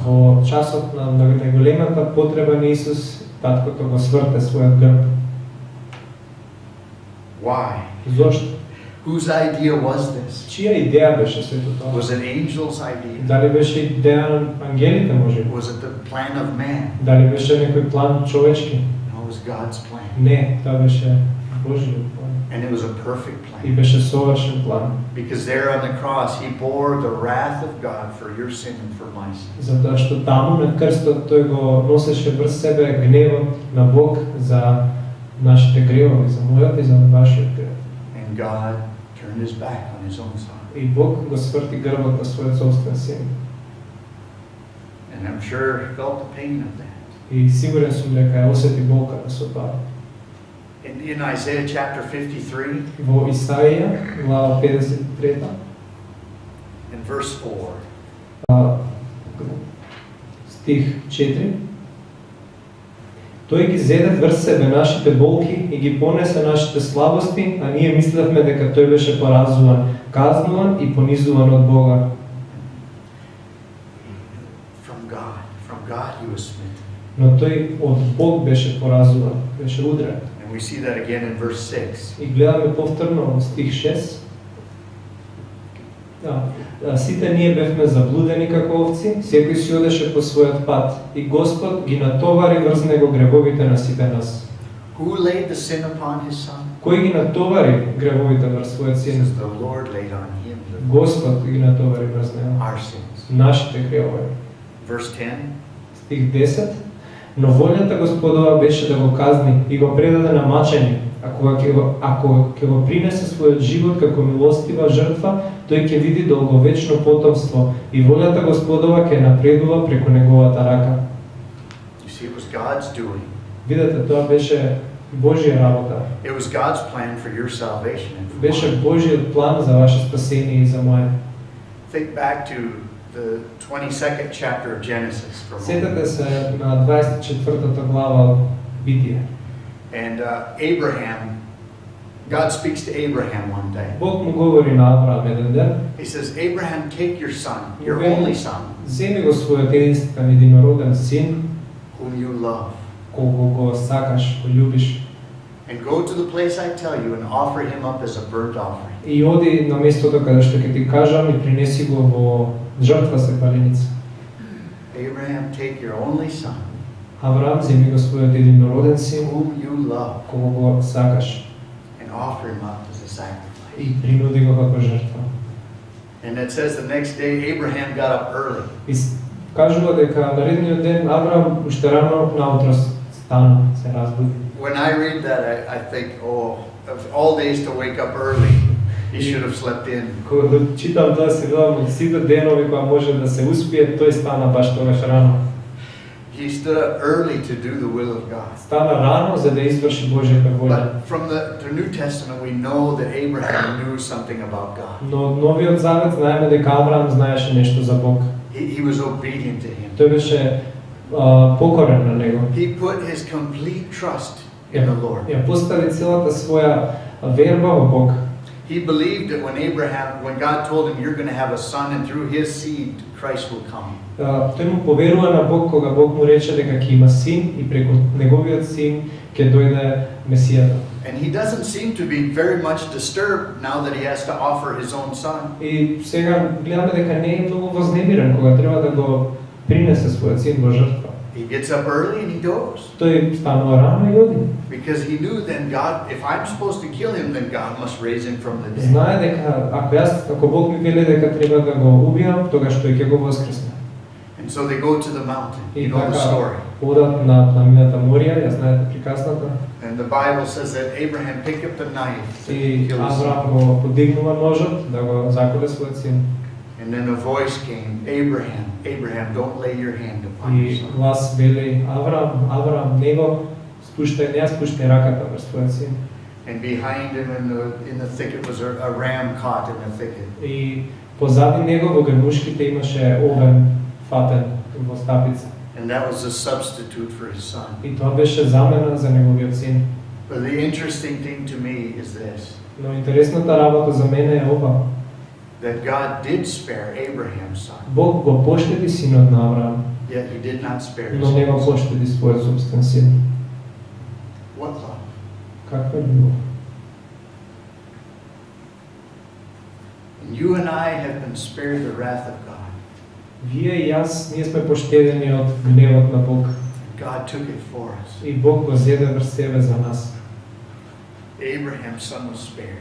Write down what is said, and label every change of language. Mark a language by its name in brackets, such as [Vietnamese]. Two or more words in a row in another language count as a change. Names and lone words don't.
[Macedonian] Во часот на најголемата потреба на Исус, таткото го сврте својот грб. [English] Why? [Macedonian] Зошто? [English] Whose idea was this? [Macedonian] Чија идеја беше сето тоа? [English] Was it angel's idea? [Macedonian] Дали беше идеја на ангелите може? [English] Was it the plan of man? [Macedonian] Дали беше некој план човечки? [English] No, it was God's plan. [Macedonian] Не, тоа беше Божјиот план. [English] And it was a perfect [Macedonian] И [English] plan. [Macedonian] беше совршен план. [English] Because there on the cross, he bore the wrath of God for your sin and for my sin. [Macedonian] Затоа што таму на крстот тој го носеше врз себе гневот на Бог за нашите гревови, за мојот и за вашиот грев. [English] And God turned his back on his own son. [Macedonian] И Бог го сврти грбот на својот собствен син. [English] And I'm sure he felt the pain of that. [Macedonian] И сигурен сум дека ја осети болката со тоа. [English] In Isaiah chapter 53, [Macedonian] Во Исаија, глава 53, [English] in verse 4, [Macedonian] стих 4. Тој ги зеде врз себе нашите болки и ги понесе нашите слабости, а ние мислевме дека тој беше поразуван, казнуван и понизуван од Бога. [English] from God he was smitten. [Macedonian] Но тој од Бог беше поразуван, беше удрен. [English] And we see that again in verse 6. [Macedonian] И гледаме повторно во стих 6. Сите ние бевме заблудени како овци, секој си одеше по својот пат, и Господ ги натовари врз него гревовите на сите нас. [English] Who laid the sin upon his son? [Macedonian] Кој ги натовари гревовите врз својот [English] It [Macedonian] син? [English] says the Lord laid on him [Macedonian] Господ ги натовари врз него [English] our sins. [Macedonian] нашите гревови. [English] Verse 10. [Macedonian] Стих 10. Но волјата Господова беше да го казни и го предаде на мачење, ако ќе го принесе својот живот како милостива жртва, тој ќе види долговечно потомство и волјата Господова ќе напредува преку неговата рака. [English] You see, it was God's doing. [Macedonian] Видете, тоа беше Божја работа. [English] It was God's plan for your salvation and for [Macedonian] Беше [English] mine. [Macedonian] Божјиот план за ваше спасение и за моје. [English] Think back to the 22nd chapter of Genesis for a moment. [Macedonian] Сетете се на 24-та глава од Битие. [English] And Abraham God speaks to Abraham one day. [Macedonian] Бог му говори на Авраам еден ден. [English] He says, Abraham, take your son, your only son, [Macedonian] Земи го својот единствен единороден син, [English] whom you love, [Macedonian] кого го сакаш, го љубиш, [English] and go to the place I tell you and offer him up as a burnt offering. [Macedonian] и оди на местото каде што ќе ти кажам и принеси го во жртва се паленица. [English] Abraham, take your only son, [Macedonian] Авраам земи го својот единороден син, [English] whom you love, [Macedonian] кого го сакаш, [English] and offer him up as a sacrifice. [Macedonian] и принуди го како жртва. [English] And it says the next day Abraham got up early. [Macedonian] И кажува дека наредниот ден Авраам уште рано наутро стана, се разбуди. [English] When I read that, I think, oh, of all days to wake up early, he should have slept in. [Macedonian] Кога читам тоа се гледам од сите денови кога може да се успие, тој стана баш тогаш рано. [English] He stood up early to do the will of God. [Macedonian] Стана рано за да изврши Божјата волја. [English] But from the New Testament, we know that Abraham knew something about God. [Macedonian] Но од Новиот Завет знаеме дека Авраам знаеше нешто за Бог. [English] He was obedient to him. [Macedonian] Тој беше покорен на него. [English] He put his complete trust in the Lord. [Macedonian] Ја постави целата своја верба во Бог. [English] He believed that when God told him, you're going to have a son and through his seed, Christ will come. [Macedonian] Тој му поверува на Бог кога Бог му рече дека ќе има син и преку неговиот син ќе дојде Месијата. [English] And he doesn't seem to be very much disturbed now that he has to offer his own son. [Macedonian] И сега гледаме дека не е многу вознемирен кога треба да го принесе својот син во жртва. [English] He gets up early and he goes. [Macedonian] Тој станува рано и оди. [English] Because he knew then God, if I'm supposed to kill him, then God must raise him from the dead. [Macedonian] Знае дека ако Бог ми вели дека треба да го убијам, тогаш тој ќе го воскресне. [English] And so they go to the mountain. [Macedonian] И [English] You know the story. [Macedonian] одат на планината Морија, ја знаете приказната. [English] And the Bible says that Abraham picked up the knife to [Macedonian] И [English] kill his son. [Macedonian] Авраам го подигнува ножот да го заколе својот син. [English] And then a voice came, Abraham, Abraham, don't lay your hand upon your [Macedonian] И [English] son. [Macedonian] глас вели, Авраам, не спуштај раката врз твојот син. [English] And behind him in the thicket was a ram caught in the thicket. [Macedonian] И позади него во грмушките имаше овен фатен во стапица. [English] And that was a substitute for his son. [Macedonian] И тоа беше замена за неговиот син. [English] But the interesting thing to me is this, [Macedonian] Но интересната работа за мене е ова. [English] that God did spare Abraham's son, [Macedonian] Бог го поштеди синот на Авраам, [English] yet he did not spare his [Macedonian] но не го [English] son. [Macedonian] поштеди својот собствен син. [English] What love? [Macedonian] Каква љубов? [English] And you and I have been spared the wrath of God. [Macedonian] Вие и јас, ние сме поштедени од гневот на Бог. [English] God took it for us. [Macedonian] И Бог го зеде врз себе за нас. [English] Abraham's son was spared,